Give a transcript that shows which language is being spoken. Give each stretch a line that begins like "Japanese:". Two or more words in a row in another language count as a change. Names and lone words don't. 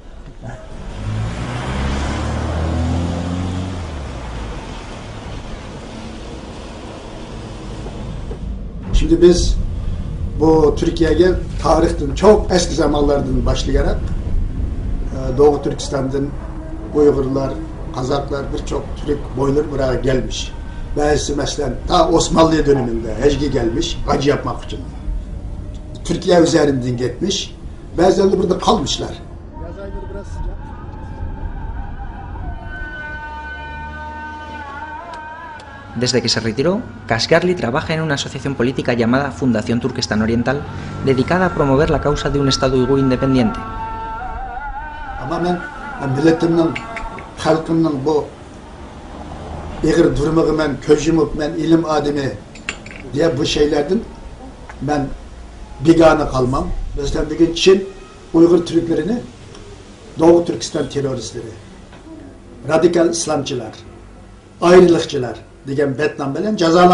Turkish: Şimdi biz bu Türkiye'ye tarihten çok eski zamanlardan başlayarak Doğu Türkistan'dan Uygurlar, Kazaklar birçok Türk boyları buraya gelmiş. Bazısı mesela ta Osmanlı döneminde hecgi gelmiş, hacı yapmak için. Türkiye üzerinden gitmiş. Bazıları burada kalmışlar. Yaz ayları biraz sıcak.
Spanish: Desde que se retiró, Kashgarli trabaja en una asociación política llamada Fundación Turquestán Oriental, dedicada a promover la causa de un Estado uigur independiente.
Turkish: Ama ben milletimden, halkımdan bu eğer durmağı ben köz yumup ben ilim ademi diye bu şeylerden ben bigane kalmam. Mesela bir gün Çin Uygur Türklerini Doğu Türkistan teröristleri, radikal İslamcılar, ayrılıkçılar diyen betnam bilen cezalandırıyor.